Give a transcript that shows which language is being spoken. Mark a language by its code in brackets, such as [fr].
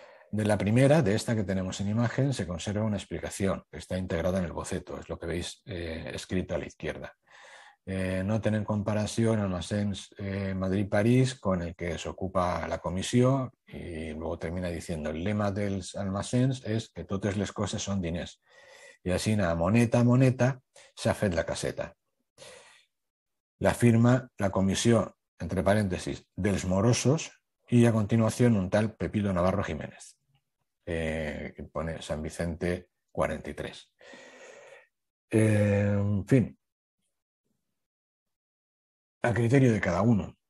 [es] De la primera, de esta que tenemos en imagen, se conserva una explicación que está integrada en el boceto, es lo que veis escrito a la izquierda. Noten en comparación Almacenes Madrid-París, con el que se ocupa la comisión, y luego termina diciendo el lema [ca] dels almacenes es que totes les coses son diners. [es] Y así, nada, [ca] moneta a moneta, s'ha fet la caseta. [es] La firma la comisión, entre paréntesis, dels morosos, y a continuación un tal Pepito Navarro Jiménez, que pone San Vicente 43. En fin, a criterio de cada uno.